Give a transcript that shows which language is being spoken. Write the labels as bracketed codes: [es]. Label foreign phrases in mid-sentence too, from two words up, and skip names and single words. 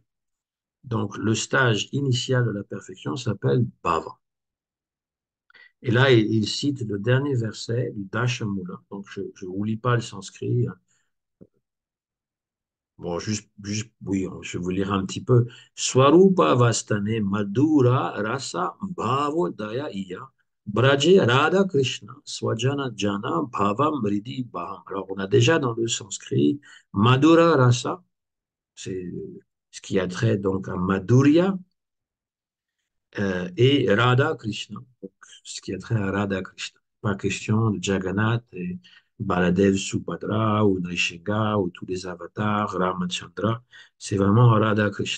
[fr] Donc, le stage initial de la perfection s'appelle bhava. Et là, il cite le dernier verset du Dashamula. Donc, je ne vous lis pas le sanskrit. Bon, oui, je vais vous lire un petit peu. [sa] Swarupa vastane madura rasa bhavo daya iya. Braje Radha Krishna swajana jana bhavam mridi baham. [fr] Alors, on a déjà dans le sanskrit [sa] madura rasa, [fr] c'est ce qui a trait donc à Madhurya, et Radha Krishna, donc, ce qui a trait à Radha Krishna. Pas question de Jagannath et Baladev Subhadra ou Nrsimha ou tous les avatars, Ramachandra, c'est vraiment Radha Krishna.